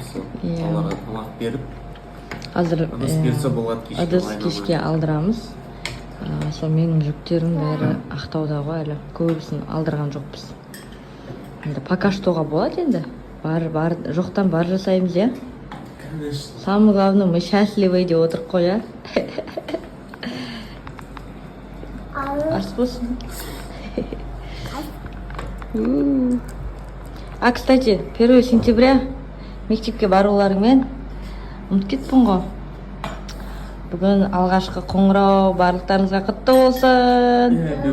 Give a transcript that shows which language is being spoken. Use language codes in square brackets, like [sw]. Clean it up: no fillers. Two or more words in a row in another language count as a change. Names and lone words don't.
[kk] Оларға тамақ беріп, қазір ыдыс кешке алдырамыз. Сол менің жүктерім бәрі Ақтауда ғой әлі. Көбісін алдырған жоқпыз. Енді [ru] пока штоға [kk] болады енді. Жоқтан бар жасаймыз, я? [ru] Самое главное, мы счастливы [kk] деп отырып қой, я? Ас болсын. Кстати, 1 сентября мектепке баруларыңмен ұмытып кетпін ғой. Бүгін алғашқы қоңырау барлықтарыңызға құтты болсын.